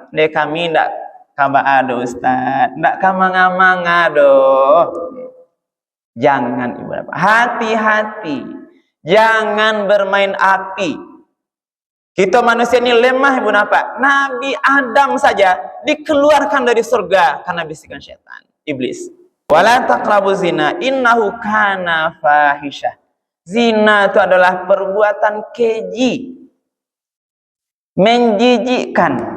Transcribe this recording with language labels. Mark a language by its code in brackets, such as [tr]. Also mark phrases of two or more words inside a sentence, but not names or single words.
[min] de kami ndak kaba ado Ustaz, ndak kamang-amang ado. [id] Jangan ibu bapak, hati-hati, jangan bermain api. Kita manusia ini lemah ibu bapak. Nabi Adam saja dikeluarkan dari surga karena bisikan setan, iblis. [ar] ولا تقربوا الزنى إنه كان فاحشة. [id] Zina itu adalah perbuatan keji, menjijikkan.